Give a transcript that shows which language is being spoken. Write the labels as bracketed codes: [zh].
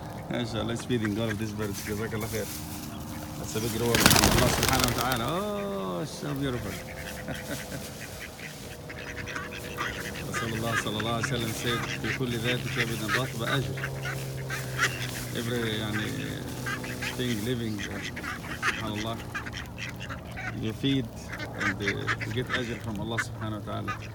[ar] ما شاء الله. [en] He's feeding all of these birds. [ar] جزاك الله خير. [en] That's a big reward from Allah [ar] سبحانه وتعالى. [en] Oh, so beautiful. [ar] رسول الله صلى الله عليه وسلم [en] said [ar] في كل ذات كبد رطب أجر. [en] Every [ar] يعني [en] thing living [ar] سبحان الله [en] you feed and you get [ar] أجر [en] from Allah [ar] سبحانه وتعالى.